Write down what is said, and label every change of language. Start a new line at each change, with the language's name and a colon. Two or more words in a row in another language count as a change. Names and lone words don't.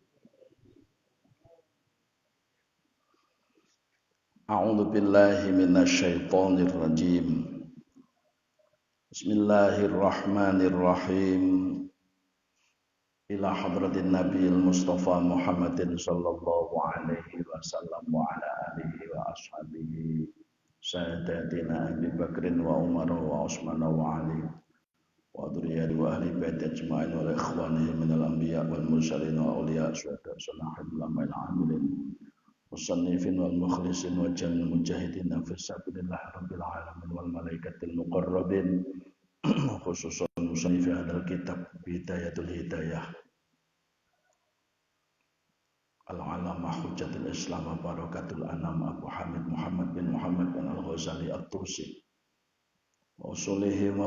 Arabic: أعوذ بالله من الشيطان الرجيم. بسم الله الرحمن الرحيم. إلى حضرة النبي المصطفى محمد صلى الله عليه وسلم وعلى آله وأصحابه سيدتنا أبي بكر وعمر وعثمان وعلي وذرية وأهل البيت أجمعين وإخوانهم من الأنبياء والمرسلين وأولياء شهداء صالحين علماء عاملين مصنفين والمخلصين وجميل مجاهدين في سبيل الله رب العالمين والملائكة المقربين خصوصا مصنف هذا الكتاب بداية الهداية العلامة حجة الإسلام بركة الأنام أبو حامد محمد بن الغزالي الطوسي أصولهم و